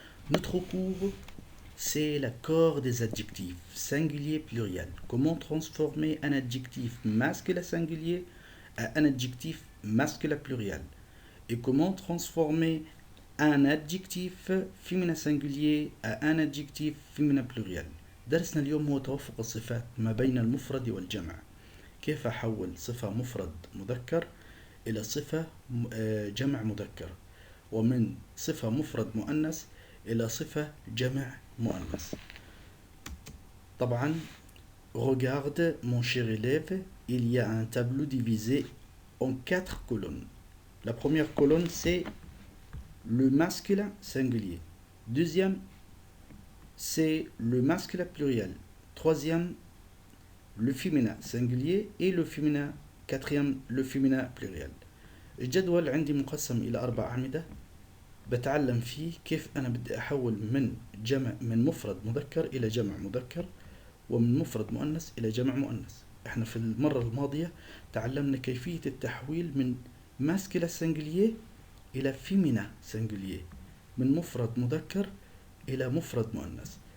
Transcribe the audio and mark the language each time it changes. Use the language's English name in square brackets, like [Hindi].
[French] Notre cours, c'est l'accord des adjectifs singuliers pluriels. Comment transformer un adjectif masculin singulier à un adjectif masculin pluriel. Et comment transformer un adjectif féminin singulier à un adjectif féminin pluriel. [Arabic] درسنا اليوم هو توافق الصفات ما بين المفرد والجمع. كيف أحول صفة مفرد مذكر إلى صفة جمع مذكر، ومن صفة مفرد مؤنث إلى صفة جمع مؤنث. طبعا [French] regarde mon cher élève, il y a un tableau divisé en 4 colonnes. La première colonne, c'est le masculin singulier. Deuxième, c'est le masculin pluriel. Troisième, le féminin singulier. Et le féminin, quatrième, le féminin pluriel. [Arabic] الجدول عندي مقسم إلى 4 أعمدة بتعلم فيه كيف أنا بدي أحول من مفرد مذكر إلى جمع مذكر، ومن مفرد مؤنث إلى جمع مؤنث. احنا في المرة الماضية تعلمنا كيفية التحويل من [French] ماسكيلا سنجلية [Arabic] إلى [French] فيمينا سنجلية، [Arabic] من مفرد مذكر إلى مفرد مؤنث.